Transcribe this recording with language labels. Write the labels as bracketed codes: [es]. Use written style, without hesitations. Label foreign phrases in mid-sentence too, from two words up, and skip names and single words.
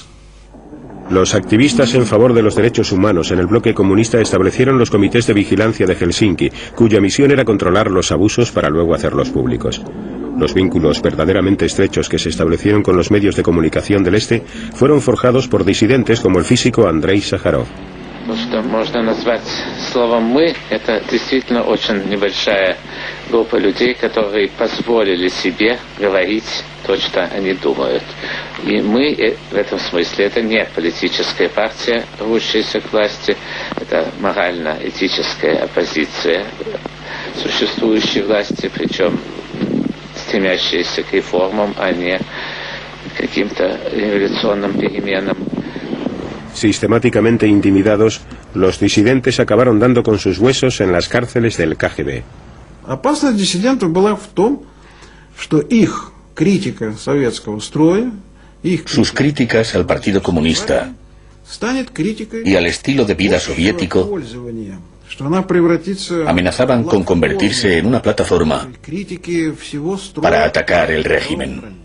[es] Los activistas en favor de los derechos humanos en el bloque comunista establecieron los comités de vigilancia de Helsinki, cuya misión era controlar los abusos para luego hacerlos públicos. Los vínculos verdaderamente estrechos que se establecieron con los medios de comunicación del Este fueron forjados por disidentes como el físico Andrei Sájarov. [ru] То, что можно назвать словом «мы», это действительно очень небольшая группа людей, которые позволили себе говорить то, что они думают. И мы в этом смысле, это не политическая партия, рвущаяся к власти, это морально-этическая оппозиция существующей власти, причем стремящаяся к реформам, а не к каким-то революционным переменам. [es] Sistemáticamente intimidados, los disidentes acabaron dando con sus huesos en las cárceles del KGB. Sus críticas al Partido Comunista y al estilo de vida soviético amenazaban con convertirse en una plataforma para atacar el régimen.